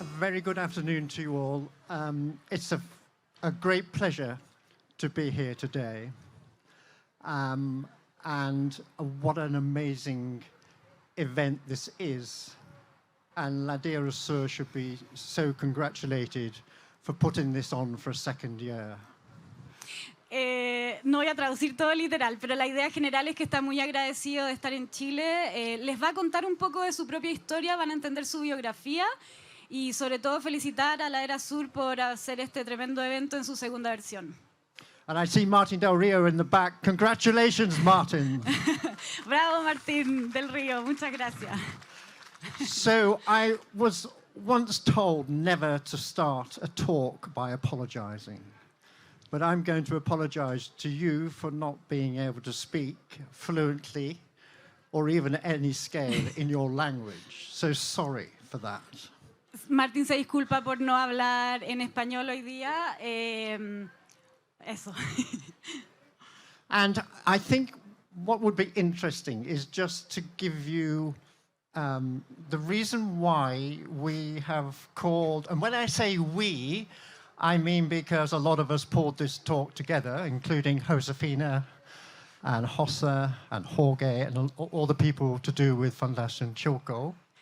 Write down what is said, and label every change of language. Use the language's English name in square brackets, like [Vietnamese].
[English] A very good afternoon to you all. It's a great pleasure to be here today. And what an amazing event this is. And Ladera Sur should be so congratulated for putting this on for a second year. [Spanish] No voy a traducir todo literal, pero la idea general es que está muy agradecido de estar en Chile. Les va a contar un poco de su propia historia, van a entender su biografía y sobre todo felicitar a Ladera Sur por hacer este tremendo evento en su segunda versión. [English] And I see Martin Del Rio in the back. Congratulations, Martin. [Spanish] Bravo, Martín del Río, muchas gracias. [English] So I was once told never to start a talk by apologizing. But I'm going to apologize to you for not being able to speak fluently or even at any scale in your language. So sorry for that. [Spanish] Martín se disculpa por no hablar en español hoy día. Eso. [English] And I think what would be interesting is just to give you the reason why we have called, and when I say we, I mean because a lot of us pulled this talk together, including Josefina and Jose and Jorge and all the people to do with Fundación Chilco.